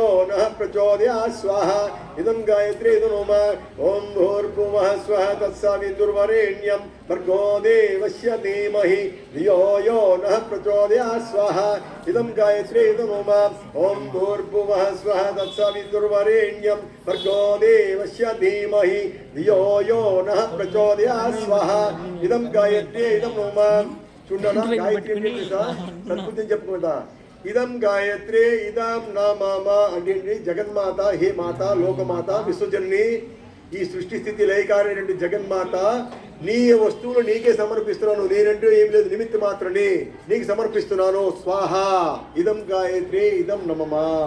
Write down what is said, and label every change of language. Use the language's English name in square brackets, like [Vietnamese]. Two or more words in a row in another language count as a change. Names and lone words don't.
[Sanskrit] नः प्रचोदयात् स्वाहा इदं गायत्री इदं मम ॐ भूर्भुवः स्वः तत्सवितुर्वरेण्यं भर्गो देवस्य धीमहि धियो यो नः प्रचोदयात् स्वाहा इदं गायत्री इदं मम ॐ भूर्भुवः स्वः तत्सवितुर्वरेण्यं भर्गो देवस्य धीमहि धियो यो नः प्रचोदयात् स्वाहा इदं गायत्री इदं मम [Telugu] చూడనా గాయత్రి సద్బుద్ధి చెప్పుకుంటా [Sanskrit] ఇదం గాయత్రి ఇదం నా మామ [Telugu] అంటే జగన్మాత హే మాత లోకమాత విశ్వజనని ఈ సృష్టి స్థితి లయకారైనటువంటి జగన్మాత నీ వస్తువులు నీకే సమర్పిస్తున్నాను నేనంటూ ఏం లేదు నిమిత్త మాత్రమే నీకు సమర్పిస్తున్నాను [Sanskrit] స్వాహ ఇదం గాయత్రి ఇదం నమమా